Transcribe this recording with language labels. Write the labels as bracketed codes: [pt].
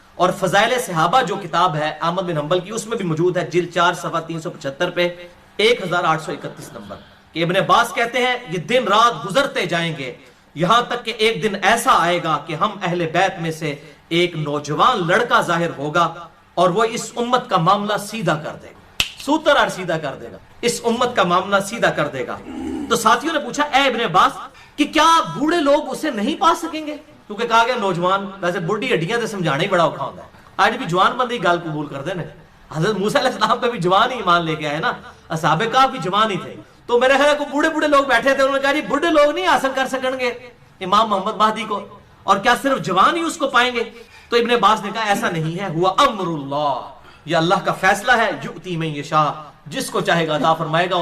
[ur] اور فضائل صحابہ جو کتاب ہے احمد بن حنبل کی اس میں بھی موجود ہے جلد 4 صفحہ 375 پہ 1831 نمبر کہ ابن عباس کہتے ہیں یہ دن رات گزرتے جائیں گے یہاں تک کہ ایک دن ایسا آئے گا کہ ہم اہل بیت میں سے ایک نوجوان لڑکا ظاہر ہوگا اور وہ اس امت کا معاملہ سیدھا کر دے گا. سوتر اور سیدھا کر دے گا, اس امت کا معاملہ سیدھا کر دے گا. تو ساتھیوں نے پوچھا اے ابن عباس کہ کیا بوڑھے لوگ اسے نہیں پا سکیں گے؟ کیونکہ کہا گیا نوجوان, ویسے بڑھی ہڈیاں سے سمجھانا ہی بڑا اوکھا ہوتا ہے. [pa] آج بھی جوان بندے گال قبول کر دے نا. [ur] حضرت موسیٰ علیہ السلام پہ بھی جوان ہی ایمان لے کے آئے نا, اصحاب کہف بھی جوان ہی تھے. تو میرے خیال کو بوڑھے لوگ بیٹھے تھے, انہوں نے کہا جی بوڑھے لوگ نہیں حاصل کر سکیں گے امام محمد مہدی کو, اور کیا صرف جوان ہی اس کو پائیں گے؟ تو ابن عباس نے کہا ایسا نہیں ہے, ہوا امر اللہ, یہ اللہ کا فیصلہ ہے, [ar] یؤتی من یشاء, [ur] جس کو چاہے گا عطا فرمائے گا.